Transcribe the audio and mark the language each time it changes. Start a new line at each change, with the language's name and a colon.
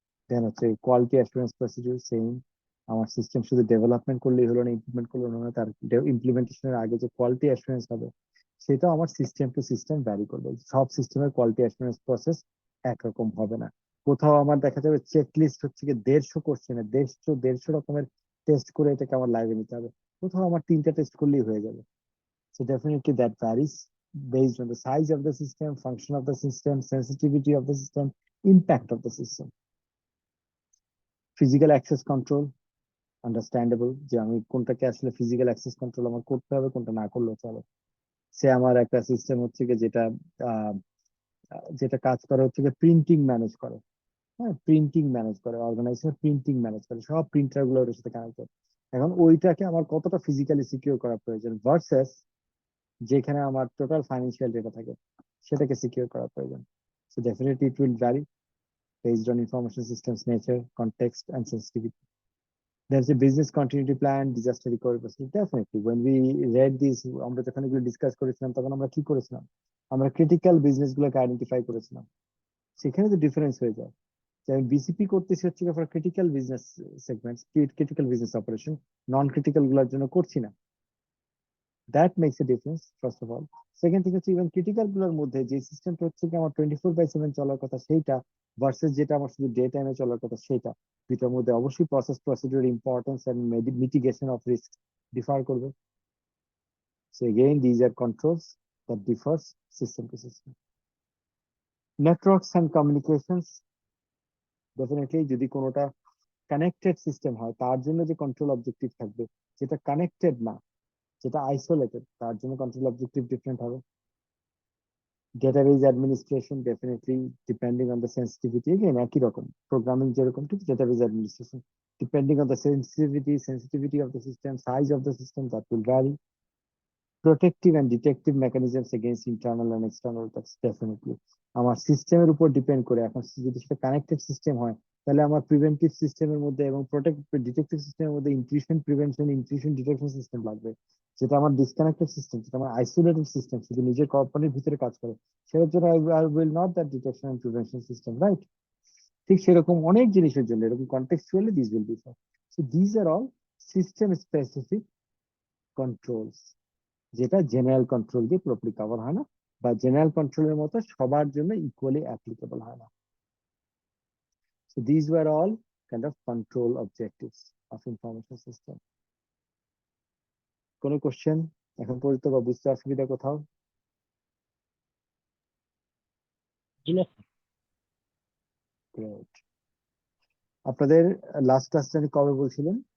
Bangla: দেন হচ্ছে quality assurance procedure same, আমার system শুধু ডেভেলপমেন্ট করলেই হলো না, ইমপ্লিমেন্ট করলে হলো না, তার ইমপ্লিমেন্টেশনের আগে যে কোয়ালিটি অ্যাসুরেন্স হবে সেটাও আমার সিস্টেম টু সিস্টেম ভ্যারি করবে। সব সিস্টেমের কোয়ালিটি অ্যাসুরেন্স প্রসেস একরকম হবে না। কোথাও আমার দেখা যাবে চেক লিস্ট হচ্ছে কি 150 কোশ্চেনে 150 রকমের টেস্ট করে এটাকে আমার লাইভে নিতে হবে, কোথাও আমার 3টা টেস্ট করলেই হয়ে যাবে।
English: So definitely that varies based on the size of the system, function of the system, sensitivity of the system, impact of the system.
Bangla: Physical access control, understandable, যে আমি কোনটাকে আসলে ফিজিক্যাল অ্যাক্সেস কন্ট্রোল আমার করতে হবে, কোনটা না করলেও চলে। সে আমার একটা সিস্টেম হচ্ছে কি যেটা আহ, যেটা কাজ করে হচ্ছে কি প্রিন্টিং ম্যানেজ করে, হ্যাঁ, প্রিন্টিং ম্যানেজ করে, অর্গানাইজেশন প্রিন্টিং ম্যানেজ করে, সব প্রিন্টার গুলো ওর সাথে কানেক্টেড। এখন ওইটাকে আমার কতটা ফিজিক্যালি সিকিউর করা প্রয়োজন ভার্সেস যেখানে আমার টোটাল ফাইন্যান্সিয়াল ডেটা থাকে সেটাকে সিকিউর করা প্রয়োজন।
English: So definitely it will vary. based on information systems nature, context, and sensitivity. There's a business continuity plan, disaster recovery process. Definitely, when we read this,
Bangla: আমরা যখন এগুলো discuss করেছিলাম তখন আমরা কি করেছিলাম? আমরা ক্রিটিক্যাল বিজনেস গুলোকে আইডেন্টিফাই করেছিলাম। সেখানে তো ডিফারেন্স হয়ে যায় যে আমি বিসিপি করতেছি হচ্ছে for critical business segments, critical business operation, non critical গুলোর জন্য করছি না।
English: That makes a difference first of all.
Bangla: Second thing হচ্ছে ইভেন ক্রিটিক্যাল গুলোর মধ্যে যে সিস্টেমটা হচ্ছে কি আমার 24/7 চলার কথা সেইটা ভার্সেস যেটা আমার শুধু ডে টাইমে চলার কথা সেইটা, দুইটার মধ্যে অবশ্যই
English: process procedure importance and mitigation of risk
Bangla: differ করবে।
English: So again these are controls that differs system to system.
Bangla: Networks and communications, definitely যদি কোনোটা কানেক্টেড সিস্টেম হয় তার জন্য যে কন্ট্রোল অবজেক্টিভ থাকবে, যেটা কানেক্টেড না, যেটা আইসোলেটেড, তার জন্য কন্ট্রোল অবজেক্টিভ ডিফারেন্ট হবে।
English: Database administration, definitely depending on the sensitivity, again
Bangla: একই রকম প্রোগ্রামিং যেরকম ঠিক
English: database administration depending on the sensitivity of the system, size of the system, that will vary. Protective and detective mechanisms against internal and external attacks, definitely
Bangla: আমার সিস্টেমের উপর depend করে। এখন যদি সেটা কানেক্টেড সিস্টেম হয় তাহলে আমার প্রিভেন্টিভ সিস্টেমের মধ্যে এবং ডিটেকটিভ সিস্টেমের মধ্যে intrusion prevention, intrusion detection system লাগবে। যেটা আমার ডিসকানেক্টেড সিস্টেম, যেটা আমার আইসোলেটেড সিস্টেম, শুধু নিজের কোম্পানির ভিতরে কাজ করে, সেটার জন্য
English: I will not that detection and prevention system,
Bangla: right? ঠিক সেরকম অনেক জিনিসের জন্য এরকম কনটেক্সচুয়ালি
English: This will be for. So this are all system specific controls,
Bangla: যেটা জেনারেল কন্ট্রোল দিয়ে পুরোপুরি কভার হয় না, বা জেনারেল কন্ট্রোলের মতো সবার জন্য ইকুয়ালি অ্যাপ্লিকেবল হয় না।
English: So these were all kind of control objectives of information system.
Bangla: কোনো কোশ্চেন এখন পর্যন্ত বা বুঝতে অসুবিধা কোথাও? Great. আপনাদের লাস্ট ক্লাস জানি কবে বলছিলেন?